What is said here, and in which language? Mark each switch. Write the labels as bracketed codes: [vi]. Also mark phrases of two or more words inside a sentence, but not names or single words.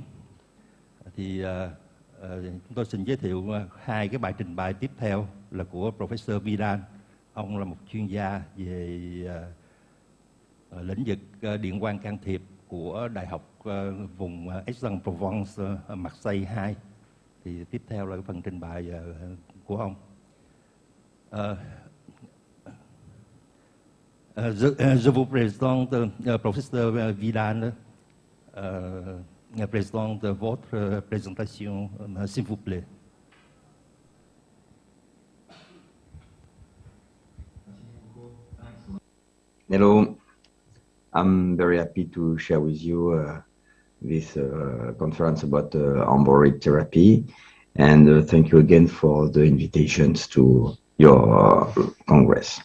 [vi] Thì chúng tôi xin giới thiệu 2 cái bài trình bày tiếp theo là của Professor Vidal. Ông là một chuyên gia về lĩnh vực điện quang can thiệp của Đại học vùng Aix-en-Provence, Marseille 2. Thì tiếp theo là cái phần trình bày của ông. [fr] Je vous présente Professeur Vidal. Présente votre présentation, s'il vous plaît. [en] Hello, I'm very happy to share with you this conference about embolic therapy, and thank you again for the invitations to your Congress.